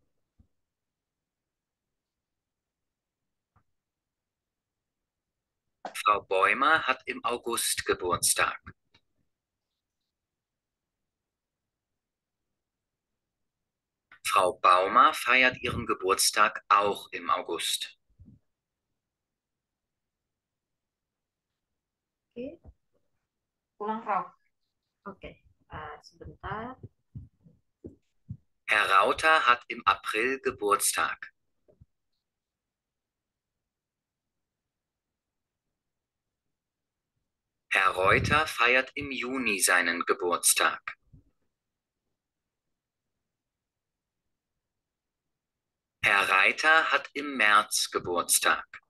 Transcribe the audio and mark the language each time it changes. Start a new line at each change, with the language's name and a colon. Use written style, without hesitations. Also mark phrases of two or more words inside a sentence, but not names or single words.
German: Frau Bäumer hat im August Geburtstag. Frau Baumer feiert ihren Geburtstag auch im August.
Indonesian: Oke, Ulang, Frau. oke. Sebentar.
German: Herr Rauter hat im April Geburtstag. Herr Reuter feiert im Juni seinen Geburtstag. Herr Reiter hat im März Geburtstag.